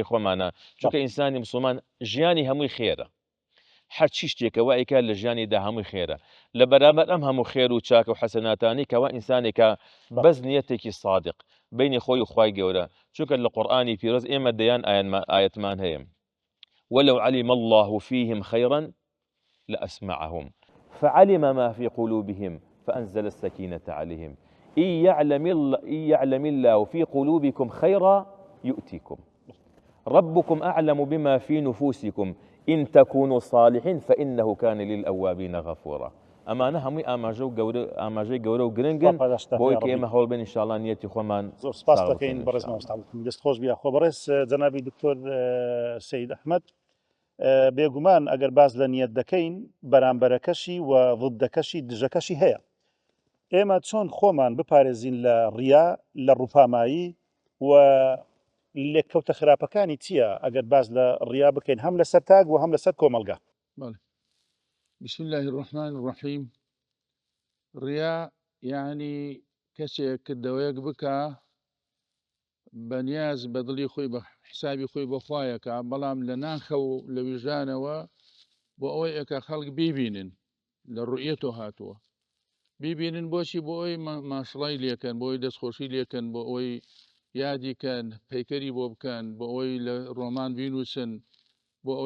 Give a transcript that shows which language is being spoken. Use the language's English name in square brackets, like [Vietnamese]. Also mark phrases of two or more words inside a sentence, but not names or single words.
[Central Kurdish] خۆمانە چونکە ئینسانی مسلمان ژیانی هەمووی خێرە هەرچی شتێکەوە ئیکا لە ژیانیدا هەمووی خێرە لە بەرامبەر ئەم هەموو خێر و چاکە و حەسەناتانی کەوا ئینسانێکە بەس نیەتێکی صادق بینی خۆی و خوای گەورە چونکە لە قورئانی پیرۆز ئێمە دەیان ئاەتمان هەیە [Arabic] ولو علم الله فيهم خيرا لأسمعهم فعلم ما في قلوبهم فأنزل السكينة عليهم إن يعلم الله في قلوبكم خيرا يؤتكم ربكم أعلم بما في نفوسكم إن تكونوا صالحين فإنه كان للأوابين غفورا [Central Kurdish] ئەمانە هەمووی ئاماژەی گەورە و گرنگن بۆی کە ئێمە هەوڵ بن ئینشاءالله نیەتی خۆمان زۆر سپاس دەکەین بەڕێز مامۆستا دەست خۆش بیا خۆ بەڕێز جەنابی دکتۆر سەید ئەحمەد بێگومان ئەگەر باز لە نیەت دەکەین بەرامبەرەکەشی و ضدەکەشی دژەکەشی هەیە ئێمە چۆن خۆمان بپارێزین لە ڕیا لە ڕووپامایی و لێککەوتە خراپەکانی چییە ئەگەر باز لە ڕیا بکەین هەم لەسەر تاگ و هەم لەسەر کۆمەلگا [Arabic] بسم الله الرحمن الرحيم [Central Kurdish] ڕیا یعنی کەسێک کردەوەیەک بکە بەنیاز بە دڵی خۆی بە حسابی خۆی بەخوایەکە بەڵام لە ناخە و لە ویژدانەوە بۆ ئەوەی ئەکە خەڵک بیبینن لە ڕوئیەتۆ هاتووە بیبینن بۆچی بۆ ئەوی ماشڵای لێکەن بۆ ئەوی دەستخۆشی لێکەن بۆ ئەوەی یادیکەن پەیکەری بۆ بکەن بۆ ئەوەی لە ڕۆمان بینوسن بۆ ئەوەی